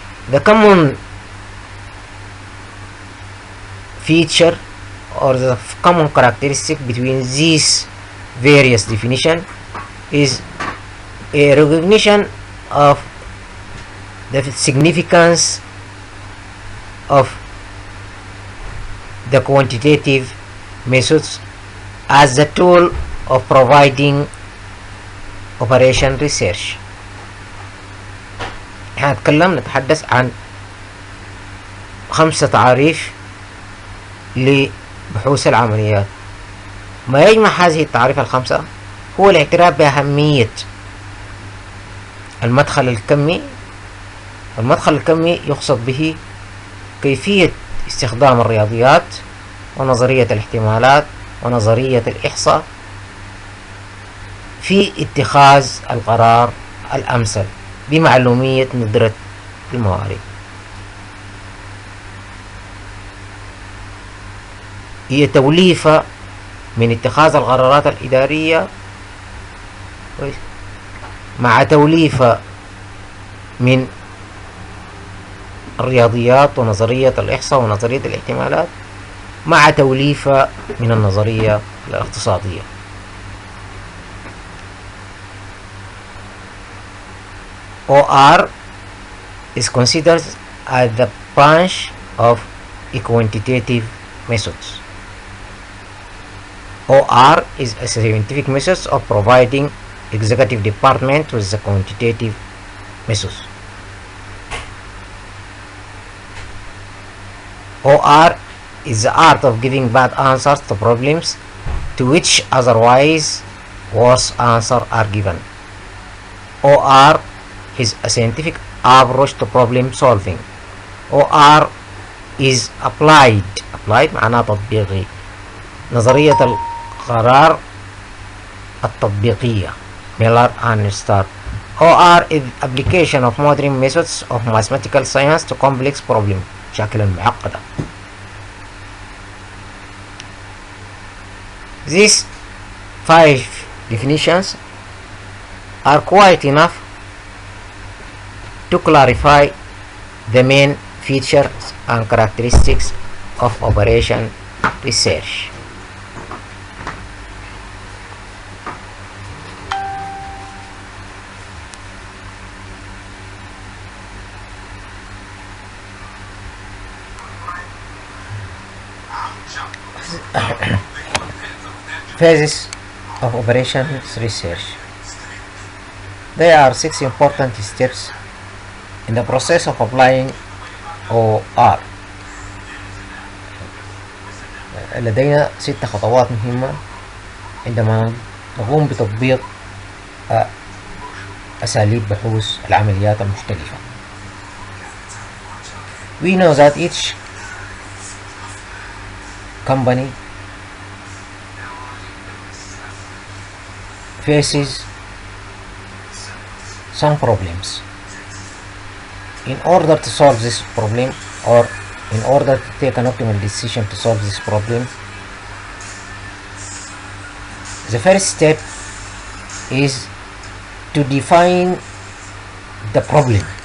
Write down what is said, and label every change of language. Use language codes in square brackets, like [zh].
[en] The common feature or the common characteristic between these various definitions is a recognition of the significance of the quantitative methods as the tool of providing operation research. [ar] نتحدث عن 5 تعاريف لبحوث العمليات. ما يجمع هذه التعاريف ال5 هو الاعتراف بأهمية المدخل الكمي. المدخل الكمي يقصد به كيفية استخدام الرياضيات ونظرية الاحتمالات ونظرية الإحصاء في اتخاذ القرار الأمثل بمعلومية ندرة الموارد. هي توليفة من اتخاذ القرارات الإدارية مع توليفة من الرياضيات ونظرية الإحصاء ونظرية الاحتمالات مع توليفة من النظرية الاقتصادية. [en] OR is considered as the branch of quantitative methods. OR is a scientific method of providing executive department with the quantitative methods. OR is the art of giving bad answers to problems to which otherwise worse answers are given. OR is a scientific approach to problem solving. OR is applied [ar] معناه تطبيقي. نظرية القرار التطبيقية. [en] Miller and Starr. OR is application of modern methods of mathematical science to complex problems [ar] بشكل معقدة. [en] These 5 definitions are quite enough to clarify the main features and characteristics of operation research. Phases of operations research. There are 6 important steps in the process of applying OR. [ar] لدينا 6 خطوات مهمة عندما نقوم بتطبيق أساليب بحوث العمليات المختلفة. [en] We know that each company faces some problems. In order to solve this problem, or in order to take an optimal decision to solve this problem, the first step is to define the problem.